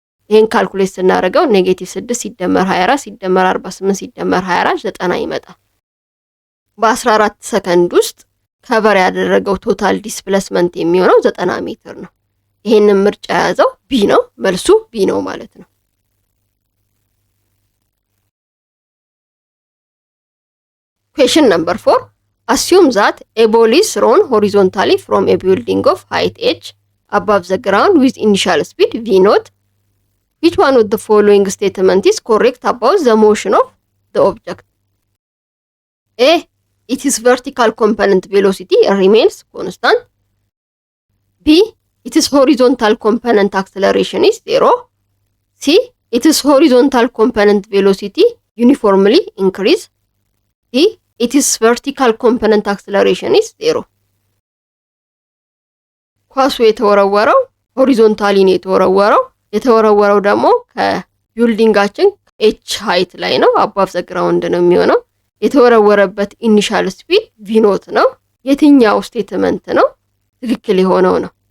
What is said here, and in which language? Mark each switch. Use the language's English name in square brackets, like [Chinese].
[Amharic] ይሄን ካልኩሌት ስናደርገው -6 ሲደመር 24 ሲደመር 48 ሲደመር 24 90 ይመጣል። በ14 ሰከንድ ውስጥ ከቨር ያደረገው ቶታል ዲስፕሌስመንት የሚሆነው 90 ሜትር ነው። ይሄንን ምርጫ የያዘው ቢ ነው። መልሱ ቢ ነው ማለት ነው። [English] Question number 4. Assume that a ball is thrown horizontally from a building of height h above the ground with initial speed v naught. Which one of the following statement is correct about the motion of the object? A. Its vertical component velocity remains constant. B. Its horizontal component acceleration is 0. C. Its horizontal component velocity uniformly increase. D. Its vertical component acceleration is 0. [Amharic] ኳሱ የተወረወረው ሆሪዞንታሊ ነው የተወረወረው ደግሞ ከቢልዲንጋችን ኤች ሃይት ላይ ነው። አባቭ ዘ ግራውንድ ነው የሚሆነው። የተወረወረበት ኢኒሻል ስፒድ ቪ ኖት ነው። የትኛው ስቴትመንት ነው ትክክል የሆነው ነው?